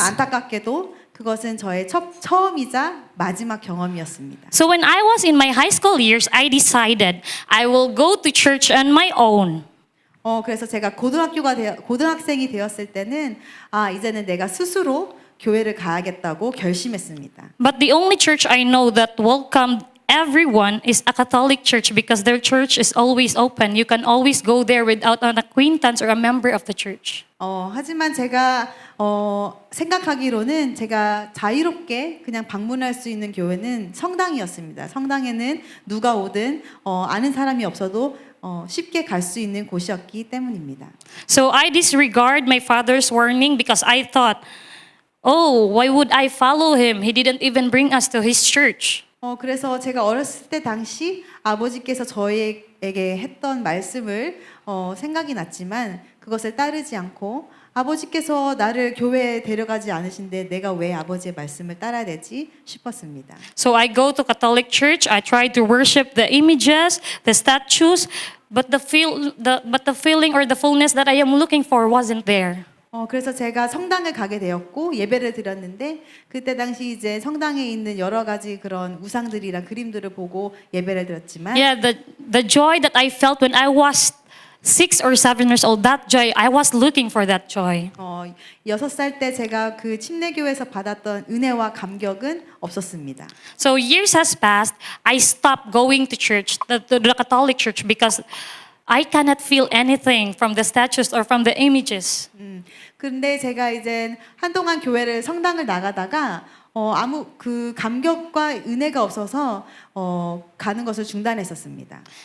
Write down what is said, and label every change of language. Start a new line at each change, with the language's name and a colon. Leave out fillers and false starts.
Korean: 하지만 안타깝게도 그것은 저의 처음이자 마지막 경험이었습니다.
English: So when I was in my high school years, I decided I will go to church on my own.
Korean: 그래서 제가 고등학생이 되었을 때는 이제는 내가 스스로 교회를 가야겠다고 결심했습니다.
English: But the only church I know that welcomed everyone is a Catholic church because their church is always open. You can always go there without an acquaintance or a member of the church.
Korean: 하지만 제가 생각하기로는 제가 자유롭게 그냥 방문할 수 있는 교회는 성당이었습니다. 성당에는 누가 오든 아는 사람이 없어도 쉽게 갈 수 있는 곳이었기 때문입니다.
English: So I disregard my father's warning because I thought, oh, why would I follow him? He didn't even bring us to his church.
Korean: 그래서 제가 어렸을 때 당시 아버지께서 저에게 했던 말씀을 생각이 났지만 그것을 따르지 않고 아버지께서 나를 교회에 데려가지 않으신데 내가 왜 아버지의 말씀을 따라야 되지 싶었습니다.
English: So I go to Catholic church. I try to worship the images, the statues, but the feeling or the fullness that I am looking for wasn't there.
Korean: 그래서 제가 성당을 가게 되었고 예배를 드렸는데 그때 당시 이제 성당에 있는 여러 가지 그런 우상들이랑 그림들을 보고 예배를 드렸지만
English: Yeah, the joy that I felt when I was 6 or 7 years old, that joy, I was looking for that joy.
Korean: 6살 때 제가 그 침례교회에서 받았던 은혜와 감격은 없었습니다.
English: So years has passed. I stopped going to church, the Catholic church, because I cannot feel anything from the statues or from the images.
Korean: 그런데 제가 이제 한동안 성당을 나가다가 아무 그 감격과 은혜가 없어서 가는 것을 중단했었습니다.